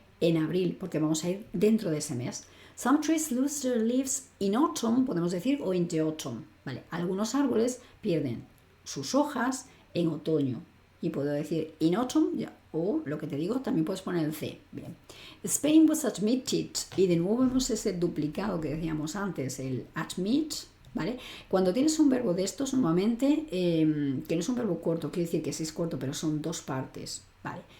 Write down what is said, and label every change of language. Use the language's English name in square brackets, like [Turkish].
[Spanish] En abril, porque vamos a ir dentro de ese mes. [English] Some trees lose their leaves in autumn, [Spanish] podemos decir, o [English] in the autumn. [Spanish] Vale, algunos árboles pierden sus hojas en otoño. Y puedo decir [English] in autumn, [Spanish] ya, o lo que te digo, también puedes poner el C. Bien. [English] Spain was admitted, [Spanish] y de nuevo vemos ese duplicado que decíamos antes, el admit, ¿vale? Cuando tienes un verbo de estos, normalmente, que no es un verbo corto, quiere decir que sí es corto, pero son dos partes, ¿vale?